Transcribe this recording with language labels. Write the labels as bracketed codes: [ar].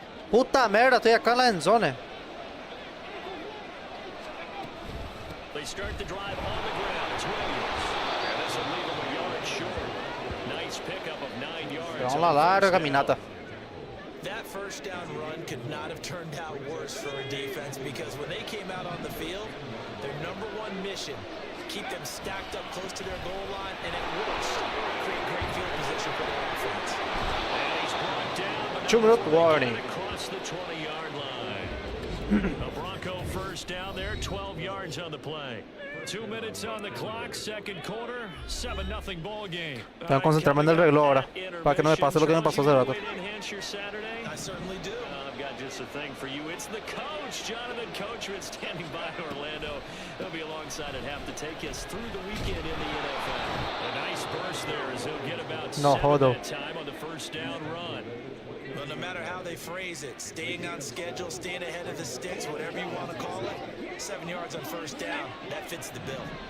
[pt] Puta merda, [es] estoy acá en la endzone. [en] They start the drive on the ground. It's Williams. And this will leave him a yard short. Nice pickup of 9 yards. [es] Vamos la larga caminata. [en] That first down run could not have turned out worse for a defense because when they came out on the field, their number one mission, keep them stacked up close to their goal line and at worst, create great field position for their offense. And he's brought down. 2-minute warning. Across the 20-yard line. A Bronco first down there, 12 yards on the play. 2 minutes on the clock, second quarter, 7-0 ball game. [es] Tengo que concentrarme en el reloj ahora, para que no me pase lo que me pasó hace rato. [en] I certainly do. I've got just a thing for you. It's the coach, Jonathan Coachman, standing by Orlando. He'll be alongside at half to take us through the weekend in the NFL. A nice burst there as he'll get about [es] Modo. [en] 7 that time on the first down run. Well, no matter how they phrase it, staying on schedule, staying ahead of the sticks, whatever you want to call it, 7 yards on first down, that fits the bill.